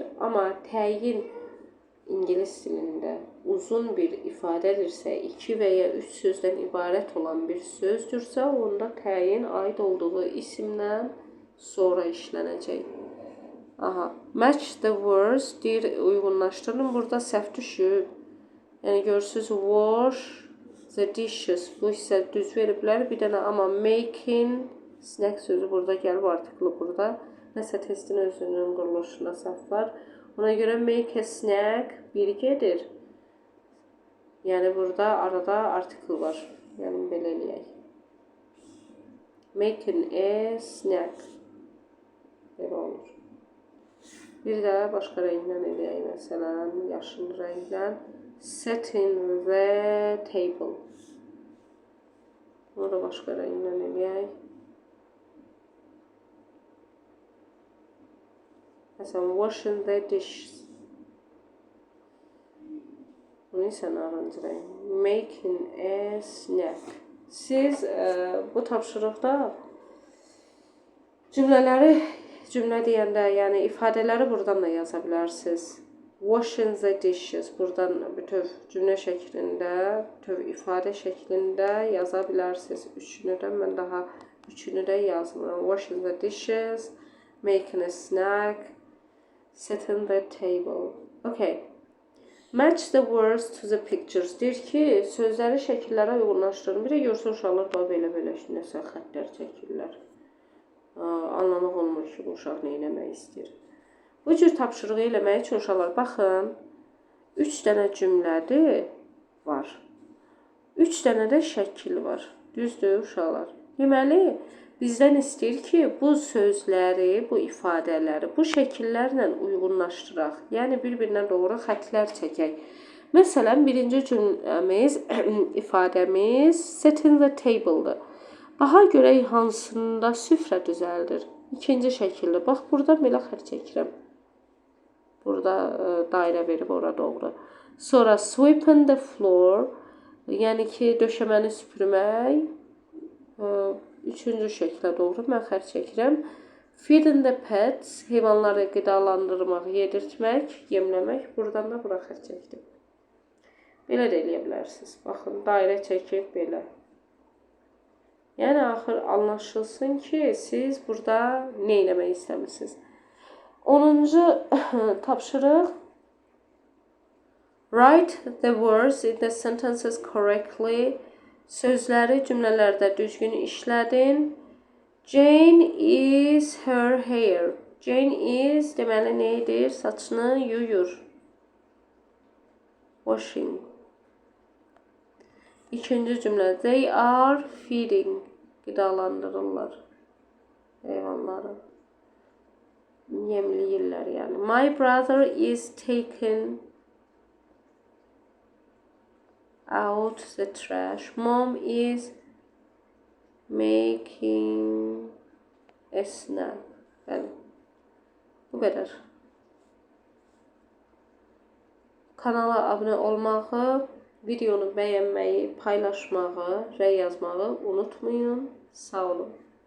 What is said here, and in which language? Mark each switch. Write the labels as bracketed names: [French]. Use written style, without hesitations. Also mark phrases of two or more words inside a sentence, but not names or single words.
[Azerbaijani] Amma təyin ingilis dilində uzun bir ifadədirsə, 2 və ya 3 sözdən ibarət olan bir sözdürsə, onda təyin aid olduğu isimdən sonra işlənəcək. Aha. [English] Match the words [Azerbaijani] deyir, uyğunlaşdırın. Burada səhv düşüb. Yəni, görürsünüz, [English] wash the dishes. [Azerbaijani] Bu isə düz veriblər. Bir dənə amma [English] making, snack [Azerbaijani] sözü burada gəlib, artiklı burada. Nəsə testin özünün quruluşuna səhv var. Ona görə [English] make a snack [Azerbaijani] bir gedir. Yəni, burada arada artikl var. Yəni, belə eləyək. [English] Making a snack. [Azerbaijani] Belə olur. Bir də başqa rəngdən eləyək. Məsələn, yaşıl rəngdən. [English] Setting the table. [Azerbaijani] Bunu da başqa rəngdən eləyək. Məsələn, [English] washing the dishes. [Azerbaijani] Bunu isə narıncı rəng. [English] Making a snack. [Azerbaijani] Siz bu tapşırıqda cümlələri, cümlə deyəndə, yəni ifadələri buradan da yaza bilərsiniz. [English] Washing the dishes. [Azerbaijani] Buradan bütöv cümlə şəklində, bütöv ifadə şəklində yaza bilərsiniz. Üçünü də mən daha üçünü də yazmıram. [English] Washing the dishes, making a snack, setting the table. Okay. Match the words to the pictures. [Azerbaijani] Deyir ki, sözləri şəkillərə uyğunlaşdırın. Bir də görsə uşaqlar da belə nəsə xəttlər çəkirlər. Anlamaq olmur ki, bu uşaq nə etmək istəyir. Bu cür tapşırığı eləmək üçün uşaqlar baxın. 3 dənə cümlədir var. 3 dənə də şəkil var. Düzdür uşaqlar? Deməli, bizdən istəyir ki, bu sözləri, bu ifadələri bu şəkillərlə uyğunlaşdıraq. Yəni bir-birinə doğru xəttlər çəkək. Məsələn, birinci cümləmiz, ifadəmiz [English] setting the table- [Azerbaijani] dır. Baxa görək hansında süfrə düzəldir. İkinci şəkildə. Bax, burada belə xətt çəkirəm. Burada dairə verib ora doğru. [English] Sonra sweeping the floor, [Azerbaijani] yəni ki, döşəməni süpürmək. Üçüncü şəklə doğru mən xətt çəkirəm. [English] Feeding the pets, [Azerbaijani] heyvanları qidalandırmaq, yedirtmək, yemləmək. Buradan da bura xətt çəkdim. Belə də eləyə bilərsiniz. Baxın, dairə çəkib belə. Yəni, axır anlaşılsın ki, siz burada nə eləmək istəmirsiniz? 10-cu tapşırıq. [English] Write the words in the sentences correctly. [Azerbaijani] Sözləri cümlələrdə düzgün işlədin. [English] Jane is her hair. Jane is [Azerbaijani] deməli nə edir? Saçını yuyur. Washing. İkinci cümlə. [English] They are feeding. [Azerbaijani] Qidalandırırlar heyvanları. Yemləyirlər yəni. [English] My brother is taking out the trash. Mom is making a snack. [Azerbaijani] Bəli. Bu qədər. Kanala abunə olmağı, videonu bəyənməyi, paylaşmağı, rəy yazmağı unutmayın. Sağ olun.